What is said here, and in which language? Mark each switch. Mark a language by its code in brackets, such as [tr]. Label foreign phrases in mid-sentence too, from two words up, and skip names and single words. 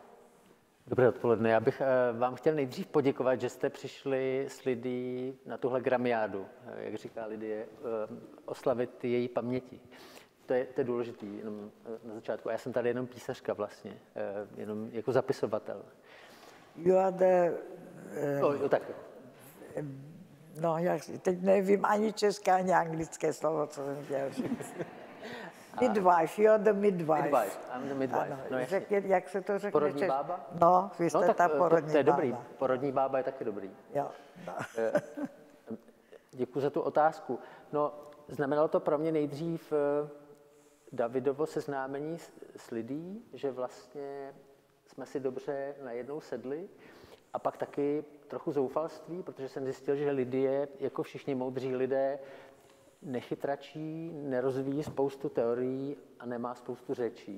[cs] Dobré odpoledne. Já bych vám chtěl nejdřív poděkovat, že jste přišli s Lidií na tuhle gramiádu, jak říká Lidie, oslavit její paměti. To je důležitý jenom na začátku. A já jsem tady jenom písařka vlastně, jenom jako zapisovatel. [en] You are the... [cs] Jo, tak. No, teď nevím ani české, ani anglické slovo, co jsem chtěl říct. [en] Midwife, you're the midwife. Midwife, I'm the midwife. [cs] Ano, No, jak se to řekne? Porodní bába? No, vy jste ta porodní bába. To je dobrý. Porodní bába je taky dobrý. Jo. No. Děkuji za tu otázku. No, znamenalo to pro mě nejdřív Davidovo seznámení s Lidií, že vlastně jsme si dobře najednou sedli a pak taky trochu zoufalství, protože jsem zjistil, že Lidie, jako všichni moudří lidé, nechytračí, nerozvíjí spoustu teorií a nemá spoustu řečí.